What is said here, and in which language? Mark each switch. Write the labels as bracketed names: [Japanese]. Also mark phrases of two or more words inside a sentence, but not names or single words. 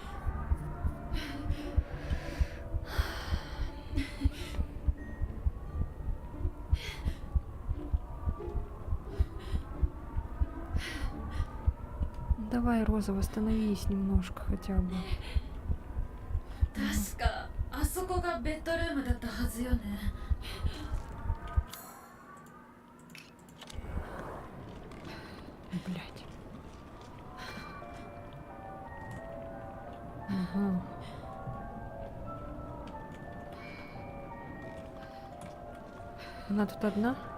[Russian] Давай, Роза, восстановись немножко хотя бы. [Japanese] 確かあそこがベッドルームだったはずよね。 [Russian] Блядь. Ага. Она тут одна?